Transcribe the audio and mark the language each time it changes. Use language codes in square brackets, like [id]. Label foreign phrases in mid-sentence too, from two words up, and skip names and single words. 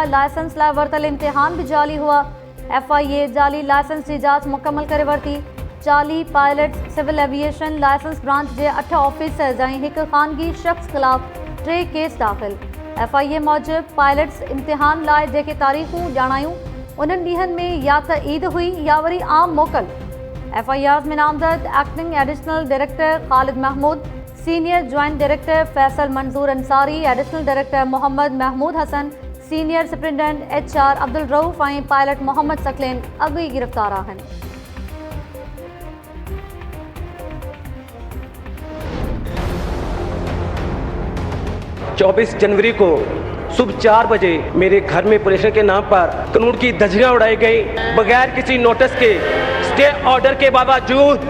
[sd] लाइसेंस लाइ वरितल इम्तिहान भी जाली हुआ। FIA जाली लाइसेंस की जांच मुकम्मल करे वरिती। 40 पायलट्स [en] civil aviation license branch [sd] जे 8 ऑफिसर्स ऐं हिकु ख़ानगी शख्स ख़िलाफ़ 3 केस दाख़िल। FIA मूजिबि पायलट्स इम्तिहान लाइ जेके तारीख़ूं ॼाणायूं उन्हनि ॾींहनि में या त ईद हुई या वरी आम मोकल। FIRs में नामज़द [en] acting additional director [sd] ख़ालिद महमूद, [en] senior joint director [sd] फैसल मंजूर अंसारी, [en] additional director [sd] मोहम्मद महमूद हसन, [en] senior superintendent [sd] HR अब्दुल रऊफ़ ऐं पायलट मोहम्मद सकलेन अॻु गिरफ़्तार आहिनि। [ur] چوبیس جنوری کو صبح 4 بجے میرے گھر میں پولیس کے نام پر قانون کی دھجیاں اڑائی گئی بغیر کسی نوٹس کے, [en] stay order [ur] کے باوجود.